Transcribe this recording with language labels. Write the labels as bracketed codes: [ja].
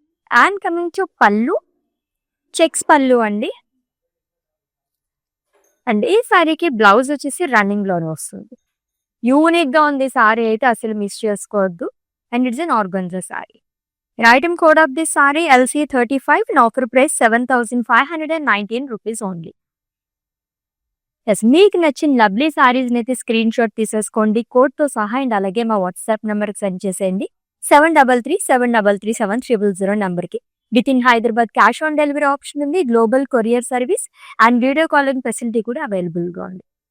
[en] And coming to పళ్ళు, checks పళ్ళు అండి. [te] అండ్ ఈ సారీకి బ్లౌజ్ వచ్చేసి రన్నింగ్ లోనే వస్తుంది. యూనిక్ గా ఉంది సారీ అయితే అసలు మిస్ చేసుకోవద్దు. [en] And it's an organza sari. Item code of this sari LC35 and offer price 7,519 rupees only. [te] Yes, మీకు నచ్చిన లవ్లీ సారీస్ అయితే స్క్రీన్ షాట్ తీసేసుకోండి కోడ్ తో సహా. అండ్ అలాగే మా వాట్సాప్ నెంబర్ సెండ్ చేసేయండి 7337337000 నంబర్కి. With in Hyderabad cash on delivery option ఉంది. Global courier service and video calling facility కూడా అవైలబుల్ గా ఉంది.